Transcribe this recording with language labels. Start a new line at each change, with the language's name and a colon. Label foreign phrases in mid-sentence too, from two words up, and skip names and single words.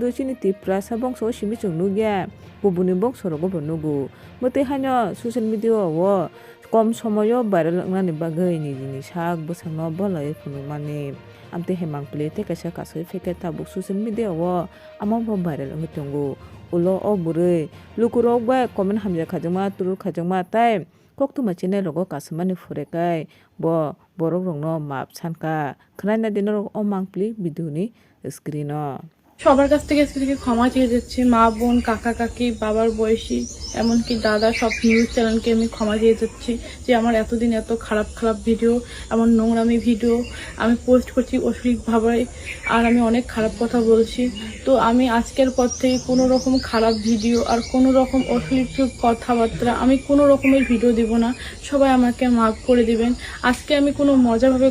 Kok Borok: chini tipra sabong so simi chung nugya bubuni bongso rogo bonugu mate hanyo
English: social media
Kok Borok: o kom somoyo viral ngani bagai ni jini sak busangno bolai phunumani amte he mangpili te kaisa kasoi feke tabuk
English: social media
Kok Borok: o amabo viral ngi tongu ulo o burei lukurok ba comment hamja khajama turul khajama tai koktuma chene rogo kasmani furekai bo borok rongno map sanka khnaina dinor o mangpli biduni screen o
Bangla: সবার কাছ থেকে ক্ষমা চেয়ে যাচ্ছি মা বোন কাকা কাকি বাবার বয়সী এমনকি দাদা সব
English: news channelke
Bangla: আমি ক্ষমা চেয়ে যাচ্ছি যে আমার এতদিন এত খারাপ খারাপ ভিডিও এমন নোংরামি ভিডিও আমি পোস্ট করছি অশ্লীলভাবে আর আমি অনেক খারাপ কথা বলছি তো আমি আজকের পর থেকে কোনো রকম খারাপ ভিডিও আর কোনো রকম অশ্লীল কথাবার্তা আমি কোনো রকমের ভিডিও দিব না সবাই আমাকে মাফ করে দিবেন আজকে আমি কোনো মজাভাবে